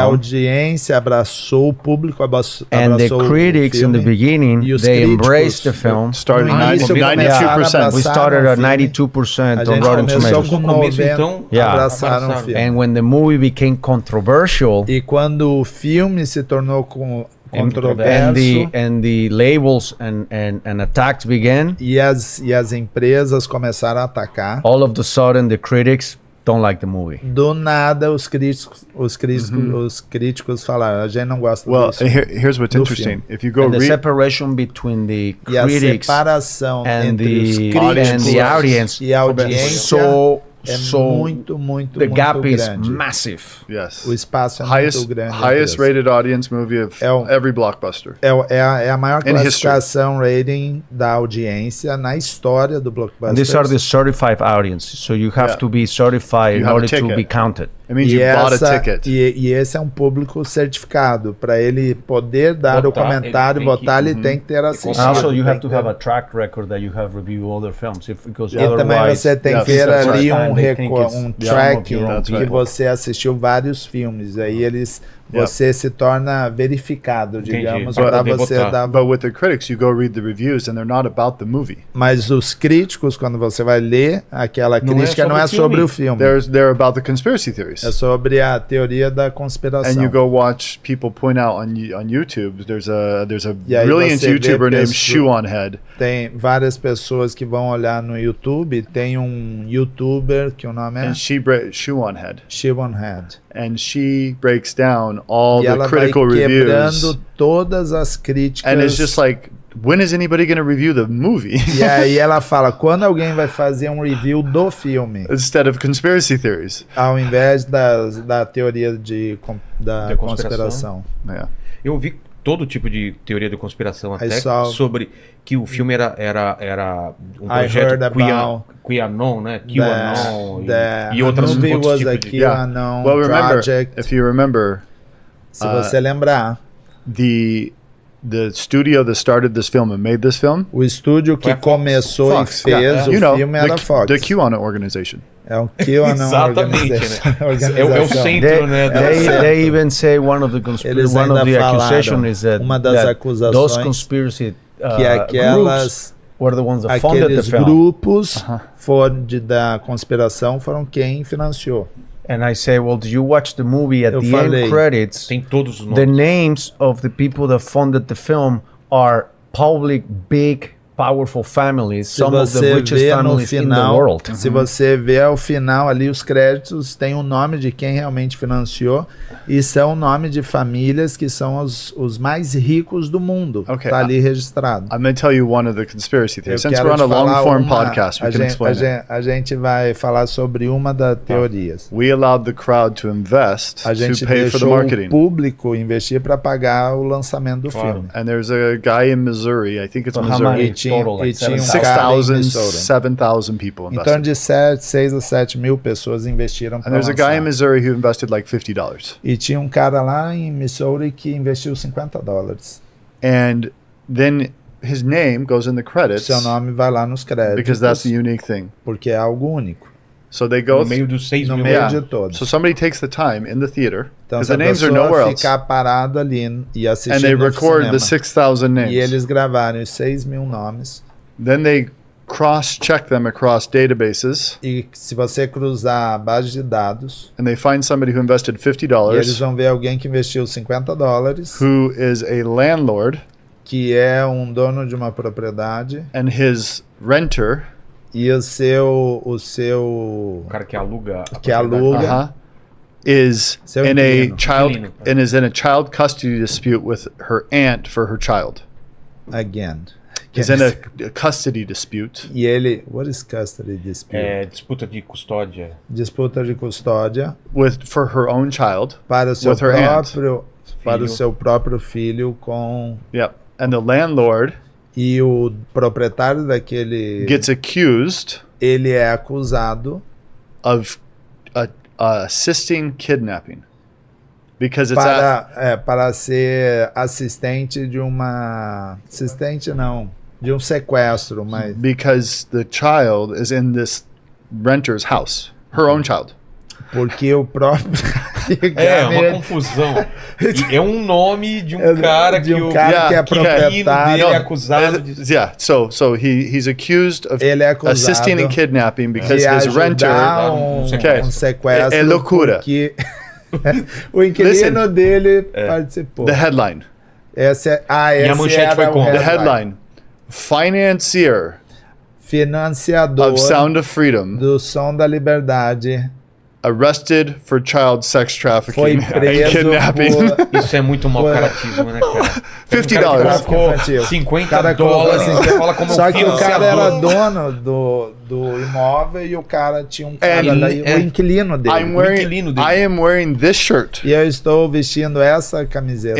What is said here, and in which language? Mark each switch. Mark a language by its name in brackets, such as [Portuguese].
[Portuguese] E a audiência abraçou, o público abraçou [English] and the critics in the beginning, they embraced the film. Starting 92%. We started at 92% on Rotten Tomatoes. [Portuguese] Abraçaram o filme. [English] And when the movie became controversial, [Portuguese] e quando o filme se tornou controverso, [English] and the labels and attacks began, [Portuguese] e as empresas começaram a atacar, [English] all of a sudden the critics don't like the movie. [Portuguese] Do nada os críticos falaram, a gente não gosta disso. [English] Well, here's what's interesting. If you go the separation between the critics and the audience [Portuguese] e a audiência muito [English] the gap [Portuguese] muito [English] is [Portuguese] grande. [English] Massive. Yes. [Portuguese] O espaço é muito grande. [English] Highest rated audience movie of every blockbuster. [Portuguese] É a maior classificação rating da audiência na história do blockbuster. [English] And these are the certified audience, so you have to be certified in order to be counted. It means you bought a ticket. [Portuguese] E esse é um público certificado. Para ele poder dar o comentário, votar, ele tem que ter assistido. [English] Also, you have to have a track record that you have reviewed other films. Because [Portuguese] e também você tem que ter ali um tracking que você assistiu vários filmes. Aí você se torna verificado, digamos, para você dar. [English] But with the critics, you go read the reviews and they're not about the movie. [Portuguese] Mas os críticos, quando você vai ler aquela crítica, não é sobre o filme. [English] They're about the conspiracy theories. [Portuguese] É sobre a teoria da conspiração. [English] And you go watch people point out on YouTube. There's a brilliant YouTuber named Shoe on Head. [Portuguese] Tem várias pessoas que vão olhar no YouTube. Tem um YouTuber que o nome é [English] Shoe on Head. Shoe on Head. And she breaks down all the critical reviews. [Portuguese] Quebrando todas as críticas. [English] And it's just like, when is anybody going to review the movie? [Portuguese] E aí ela fala, quando alguém vai fazer um review do filme? [English] Instead of conspiracy theories. [Portuguese] Ao invés da teoria da conspiração. [English] Yeah. [Portuguese] Eu vi todo tipo de teoria da conspiração, até sobre que o filme era um projeto QAnon, né? QAnon e outros tipos de... [English] Well, if you remember, [Portuguese] se você lembrar, [English] the studio that started this film and made this film, [Portuguese] o estúdio que começou [English] Fox. [Portuguese] E fez o filme era Fox. [English] The QAnon organization. [Portuguese] É o QAnon [English] organization. [Portuguese] É o centro, né? [English] They even say one of the accusations is that those conspiracy [Portuguese] que aquelas [English] were the ones that funded the film. [Portuguese] Grupos da conspiração foram quem financiou. [English] And I say, well, did you watch the movie at the end credits? [Portuguese] Tem todos os nomes. [English] The names of the people that funded the film are public, big, powerful families, some of the richest families in the world. [Portuguese] Se você vê ao final ali os créditos, tem o nome de quem realmente financiou e são o nome de famílias que são os mais ricos do mundo. [English] Okay, [Portuguese] tá ali registrado. [English] I'm going to tell you one of the conspiracy theories. Since we're on a long-form podcast, we can explain it. [Portuguese] A gente vai falar sobre uma das teorias. [English] We allowed the crowd to invest [Portuguese] a gente [English] to pay for the [Portuguese] deixou [English] marketing. [Portuguese] O público investir para pagar o lançamento do filme. [English] And there's a guy in Missouri, I think it's Missouri. Total, like 6,000, 7,000 people invested. [Portuguese] Em torno de 6 a 7 mil pessoas investiram para lançar. [English] And there's a guy in Missouri who invested like $50. [Portuguese] E tinha um cara lá em Missouri que investiu $50. [English] And then his name goes in the credits. [Portuguese] Seu nome vai lá nos créditos. [English] Because that's the unique thing. [Portuguese] Porque é algo único. [English] So they go [Portuguese] no meio dos 6 mil. No meio de todos. [English] So somebody takes the time in the theater. [Portuguese] Então, [English] the names are nowhere else. [Portuguese] Ficar parado ali e assistir [English] and they record the 6,000 names. [Portuguese] E eles gravaram os 6 mil nomes. [English] Then they cross-check them across databases. [Portuguese] E se você cruzar a base de dados. [English] And they find somebody who invested $50. [Portuguese] E eles vão ver alguém que investiu $50. [English] Who is a landlord. [Portuguese] Que é um dono de uma propriedade. [English] And his renter. [Portuguese] E o seu cara que aluga [English] is in a child custody dispute with her aunt for her child. Again. Is in a custody dispute. [Portuguese] E ele, [English] what is custody dispute? [Portuguese] É disputa de custódia. Disputa de custódia. [English] For her own child. [Portuguese] Para o seu próprio filho com. [English] Yep. And the landlord. [Portuguese] E o proprietário daquele [English] gets accused. [Portuguese] Ele é acusado [English] of assisting kidnapping. Because it's [Portuguese] para ser assistente de um sequestro, mas [English] because the child is in this renter's house, her own child. [Portuguese] Porque o próprio é uma confusão. É um nome de um cara que o cara que é proprietário dele é acusado de... [English] Yeah, so he's accused of assisting in kidnapping because his renter [Portuguese] um sequestro. É loucura. Porque o inquilino dele participou. [English] The headline. [Portuguese] E a manchete foi como? [English] The headline. [Portuguese] Financiador [English] of Sound of Freedom. [Portuguese] Do Som da Liberdade. [English] Arrested for child sex trafficking. [Portuguese] Foi preso [English] and kidnapping. [Portuguese] Isso é muito mau caratismo, né, cara? [English] $50. [Portuguese] $50. Você fala como só que o cara era dono do imóvel e o cara tinha um cara lá, o inquilino dele. [English] I am wearing this shirt. [Portuguese] E eu estou vestindo essa camiseta.